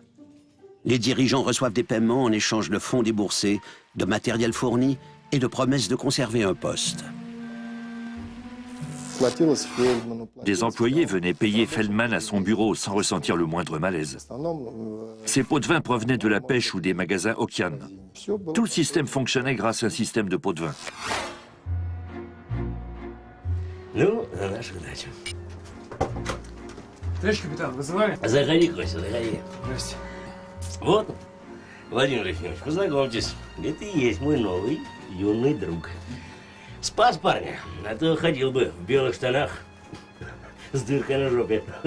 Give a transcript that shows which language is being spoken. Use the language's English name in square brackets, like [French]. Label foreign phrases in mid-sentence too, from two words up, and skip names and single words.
[French] Les dirigeants reçoivent des paiements en échange de fonds déboursés, de matériel fourni et de promesses de conserver un poste. Des employés venaient payer Feldman à son bureau sans ressentir le moindre malaise. Ces pots de vin provenaient de la pêche ou des magasins Okian. Tout le système fonctionnait grâce à un système de pots de vin. [Russian] Ну, на нашу дачу. Товарищ капитан, вызывали? Заходи, Костя, заходи. Здрасте. Вот, Владимир Ефимович, познакомьтесь. Это и есть мой новый юный друг. Спас парня, а то ходил бы в белых штанах с дыркой на жопе.